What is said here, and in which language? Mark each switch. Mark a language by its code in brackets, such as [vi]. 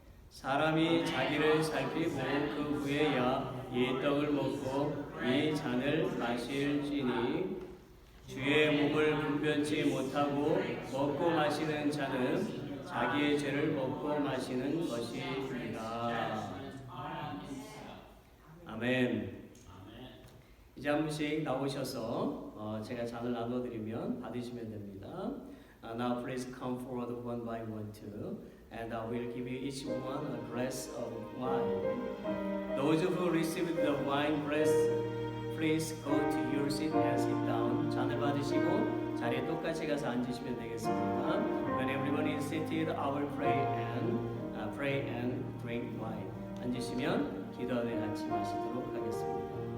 [ko] 사람이 자기를 살피고 그 후에야 이 떡을 먹고 이 잔을 마실지니 주의 몸을 분별치 못하고 먹고 마시는 자는 자기의 죄를 먹고 마시는 것이니라. 아멘. 이제 한 분씩 나오셔서 제가 잔을 나눠드리면 받으시면 됩니다. [en] Now please come forward one by one too, and I will give you each one a glass of wine. Those who received the wine glass, please go to your seat and sit down. [ko] 잔을 받으시고 자리에 똑같이 가서 앉으시면 되겠습니다. [en] When everyone is seated, I will pray and drink wine. [ko] 앉으시면 기도하며 같이 마시도록 하겠습니다.